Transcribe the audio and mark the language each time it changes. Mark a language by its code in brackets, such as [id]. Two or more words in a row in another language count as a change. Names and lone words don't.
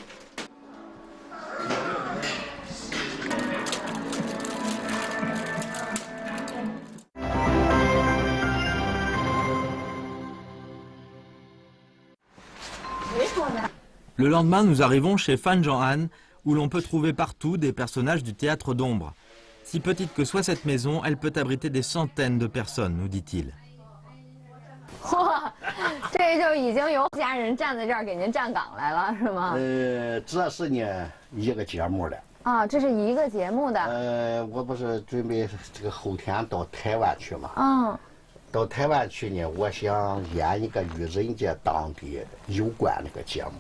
[fr] Le lendemain, nous arrivons chez Fan Zhong'an, où l'on peut trouver partout des personnages du théâtre d'ombre. Si petite que soit cette maison, elle peut abriter des centaines de personnes, nous dit-il. [zh] 哇，这就已经有家人站在这儿给您站岗来了，是吗？这是呢一个节目的。啊，这是一个节目的。我不是准备这个后天到台湾去嘛？嗯。到台湾去呢，我想演一个与人家当地有关那个节目。